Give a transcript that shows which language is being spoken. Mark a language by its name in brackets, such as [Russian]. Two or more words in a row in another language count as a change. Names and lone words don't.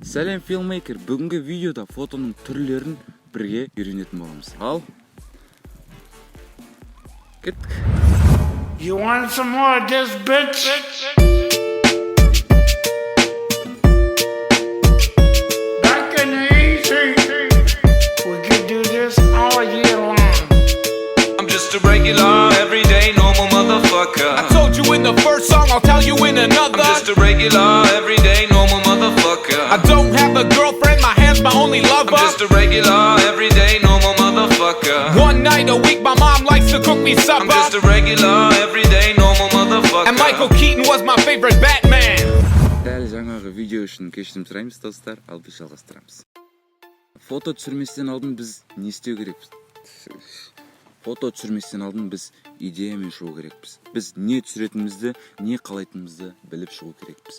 [Kazakh] Сәлем филмейкер, бүгінгі видеода фотоның түрлерін бірге үйренетін боламыз. Ал кеттік. [English] You want some more of this, bitch? Back in the easy, we could do this all year long. I'm just a regular, everyday, normal motherfucker. I told you in the first song, I'll tell you in another. I'm just a regular, everyday, normal motherfucker. I don't have a girlfriend, my hand's my only lover. I'm just a regular, everyday, normal motherfucker. One night a week, my mom likes to cook me I'm supper. just a regular, everyday, normal motherfucker. And Michael Keaton was my favorite Batman. [Kazakh] Дәл жаңағы видео үшін кешірім сұраймыз, достар, ал біз жалғастырамыз. Фото түсірместен алдын біз не істеу керекпіз? Фото түсірместен алдын біз идеямен шығу керекпіз. Біз не түсіретінімізді, не қалайтынымызды біліп шығу керекпіз.